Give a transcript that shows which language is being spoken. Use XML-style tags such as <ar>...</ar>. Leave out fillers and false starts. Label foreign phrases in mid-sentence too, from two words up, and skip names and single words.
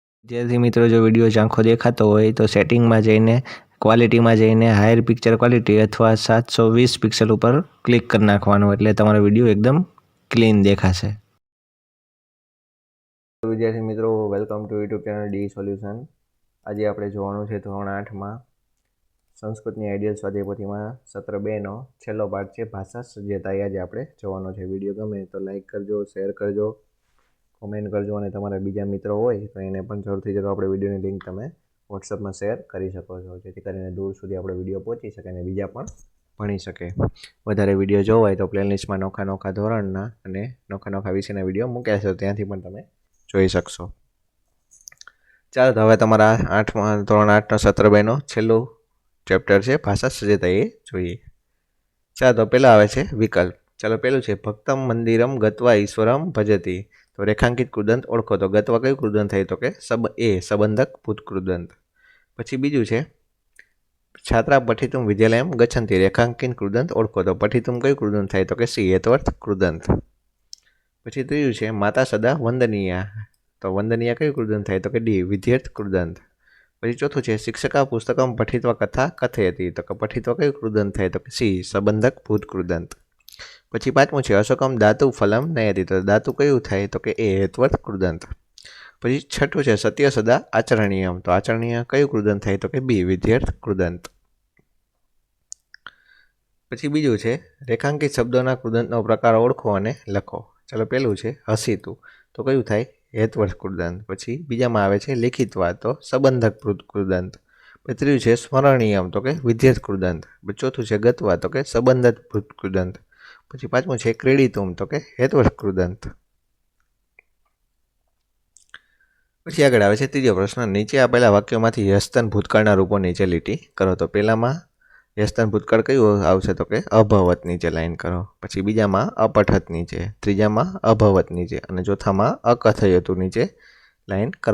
<gu>વિદ્યાર્થી મિત્રો જો વિડિયો ઝાંખો દેખાતો હોય તો સેટિંગમાં જઈને ક્વૉલિટીમાં જઈને क्वॉलिटी में जईने</gu> <en>higher picture quality</en> <gu>અથવા 720 પિક્સલ પર ક્લિક કર નાખવાનું એટલે તમારો વિડિયો એકદમ ક્લીન દેખાશે। વિદ્યાર્થી મિત્રો</gu> <en>welcome to YouTube channel D Solution.</en> <gu>આજ આપણે જોવાનું છે ધોરણ 8માં સંસ્કૃતની આઇડિયલ સ્વાધ્યાયમાં સત્ર 2નો છેલ્લો પાઠ છે ભાષા સજ્જતાઈ। આજ આપણે જોવાનો છે। વિડિયો ગમે તો લાઇક કરજો, શેર કરજો, કમેન્ટ કરજો અને તમારા બીજા મિત્રો હોય તો એને પણ જરૂરથી જરૂર આપણે વિડીયોની લિંક તમે વોટ્સઅપમાં શેર કરી શકો છો, જેથી કરીને દૂર સુધી આપણો વિડીયો પહોંચી શકે અને બીજા પણ ભણી શકે। વધારે વિડીયો જોવા હોય તો પ્લેલિસ્ટમાં નોખા નોખા ધોરણના અને નોખા નોખા વિષયના વિડીયો મૂક્યા છે, ત્યાંથી પણ તમે જોઈ શકશો। ચાલો તો હવે તમારા ધોરણ 8નો સત્ર 2નો છેલ્લું ચેપ્ટર છે ભાષા સજ્જતા એ જોઈએ। ચાલો તો પહેલાં આવે છે વિકલ્પ।</gu> <sa>ચાલો પહેલું છે भक्तम मंदिरम गत्वा ईश्वरम भजती।</sa> <gu>તો રેખાંકિત કૃદંત ઓળખો તો ગત્વા કયું કૃદંત થાય તો કે સંબંધક ભૂત કૃદંત। પછી બીજું છે</gu> <sa>छात्रा पठितुं विद्यालयं गच्छन्ति।</sa> <gu>રેખાંકિત કૃદંત ઓળખો તો પઠિતું કયું કૃદંત થાય તો કે સી હેતુવર્થ કૃદંત। પછી ત્રીજું છે</gu> <sa>माता सदा वंदनीया।</sa> <gu>તો વંદનીયા કયું કૃદંત થાય તો કે ડી વિધ્યર્થ કૃદંત। પછી ચોથું છે</gu> <sa>शिक्षका पुस्तकं पठित्वा कथा कथयति।</sa> <gu>તો કે પઠિત્વા કયું કૃદંત થાય તો કે સી સંબંધક ભૂત કૃદંત। પછી પાંચમું છે</gu> <sa>अशोकम धातु फलम नयति।</sa> <gu>તો ધાતુ કયું થાય તો કે એ હેતુવર્થ કૃદંત। પછી છઠ્ઠું છે</gu> <sa>सत्य सदा आचरणीयम।</sa> <gu>તો આચરણીય કયું કૃદંત થાય તો કે બી વિધ્યર્થ કૃદંત। પછી બીજું છે રેખાંકિત શબ્દોના કૃદંતનો પ્રકાર ઓળખો અને લખો। चलो પહેલું છે હસીતું। તો કયું થાય હેતુવર્થ કૃદંત। પછી બીજામાં આવે છે लिखित વાત। તો સંબંધક ભૂત કૃદંત। પછી ત્રીજું છે સ્મરણીયમ। તો કે વિધેય कृदंत। પછી ચોથું છે ગત્વા। તો કે સંબંધક ભૂત कृदंत। પછી પાંચમું છે ક્રીડિતુમ। તો કે હેતુવર્થ કૃદંત। પછી આગળ આવે છે ત્રીજો પ્રશ્ન નીચે આપેલા વાક્યોમાંથી યસ્તન ભૂતકાળના રૂપો નીચે લીટી કરો। તો પહેલામાં યસ્તન ભૂતકાળ કયું આવશે તો કે અભવત નીચે લાઈન કરો। પછી બીજામાં અપઠત નીચે, ત્રીજામાં અભવત નીચે અને ચોથામાં અકથયતું નીચે લાઈન કરો।</gu>